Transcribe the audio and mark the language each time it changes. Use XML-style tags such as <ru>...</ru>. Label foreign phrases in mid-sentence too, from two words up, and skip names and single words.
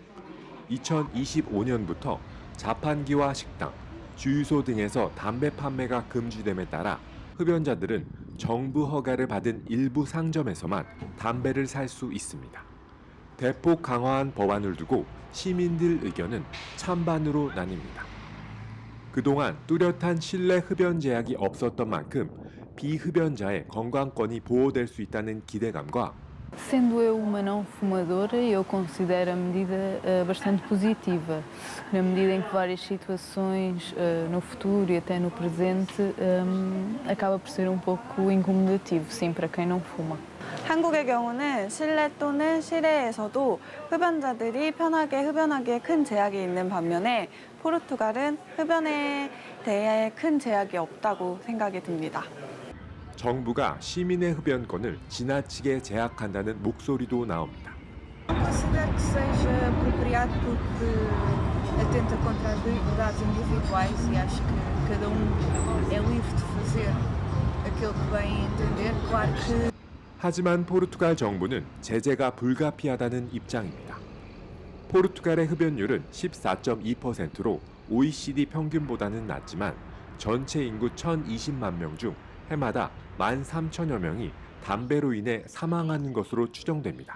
<ko>2025년부터 자판기와 식당, 주유소 등에서 담배 판매가 금지됨에 따라 흡연자들은 정부 허가를 받은 일부 상점에서만 담배를 살 수 있습니다. 대폭 강화한 법안을 두고 시민들 의견은 찬반으로 나뉩니다. 그동안 뚜렷한 실내 흡연 제약이 없었던 만큼 비흡연자의 건강권이 보호될 수 있다는 기대감과</ko> <pt>Sendo eu uma não fumadora, eu considero a medida bastante positiva, na medida em que várias situações no futuro e até no presente acaba por ser pouco incomodativo, sim, para quem não fuma.</pt> <ko>한국의 경우는 실내 또는 실외에서도 흡연자들이 편하게 흡연하기에 큰 제약이 있는 반면에 포르투갈은 흡연에 대해 큰 제약이 없다고 생각이 듭니다. 정부가 시민의 흡연권을 지나치게 제약한다는 목소리도 나옵니다.</ko> <pt>Considero que seja apropriado porque atenta contra as liberdades individuais e acho que cada é livre de fazer aquilo que bem entender. Claro que</pt> <ko>하지만 포르투갈 정부는 제재가 불가피하다는 입장입니다. 포르투갈의 흡연율은 14.2%로 OECD 평균보다는 낮지만 전체 인구 1,020만 명 중 해마다 13,000여 명이 담배로 인해 사망하는 것으로 추정됩니다.</ko>